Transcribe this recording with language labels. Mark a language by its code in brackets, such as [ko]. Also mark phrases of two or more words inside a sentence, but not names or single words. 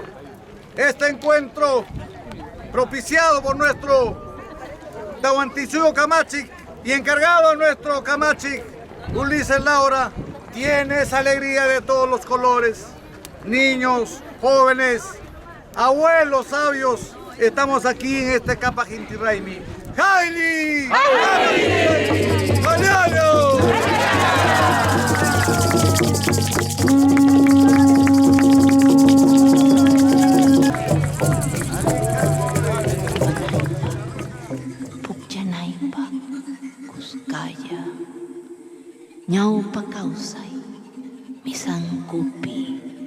[es] Este encuentro, propiciado por nuestro Tahuantinsuyo Camachic y encargado a nuestro Camachic, Ulises Laura, tiene esa alegría de todos los colores. Niños, jóvenes, abuelos sabios, estamos aquí en este Capajinti Raimi. [qu] ¡Haili! ¡Mañana! Pukyanaipa, Kuskaya, Ñaupa Kausai, Misankupi.